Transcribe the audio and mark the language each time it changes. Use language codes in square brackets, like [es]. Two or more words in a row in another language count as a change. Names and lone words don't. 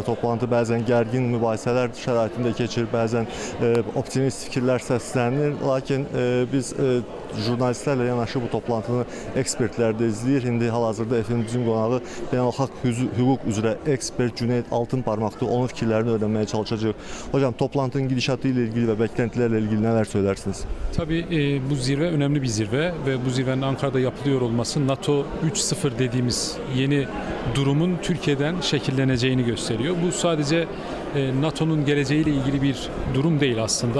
[az] Toplantı bəzən gərgin mübahisələr şəraitində keçir, bəzən optimist fikirlər səslənir. Lakin biz jurnalistlərlə yanaşı bu toplantını ekspertlər də izləyir. İndi hal-hazırda efendimizin qonağı beynəlxalq hüquq üzrə ekspert Cüneyt Altınparmaqdır. Onun fikirlərini öyrənməyə çalışacağıq. [tr] Hocam, toplantının gidişatı ilə ilgili və beklentilərlə ilgili nələr söylersiniz? Tabii bu zirve önemli bir zirve ve bu zirvenin Ankara'da yapılıyor olması NATO 3.0 dediğimiz yeni durumun Türkiye'den şekilleneceğini gösteriyor. Bu sadece NATO'nun geleceğiyle ilgili bir durum değil aslında.